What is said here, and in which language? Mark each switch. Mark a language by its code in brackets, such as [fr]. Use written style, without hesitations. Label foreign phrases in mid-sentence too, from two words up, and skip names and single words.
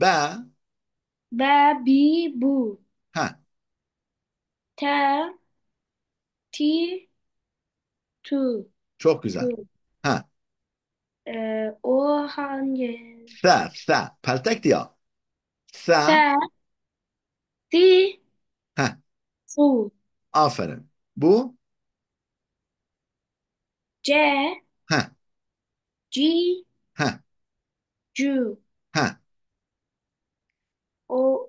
[tr] B, B, Bu, ha. T, T, Tu, Çok güzel. Tu. Ha. O hangi? Th. Peltek ya. Th. Se, Ti, Ha. Fu, Aferin. Bu. C, Ha. G, Ha. Ju. Ha. O,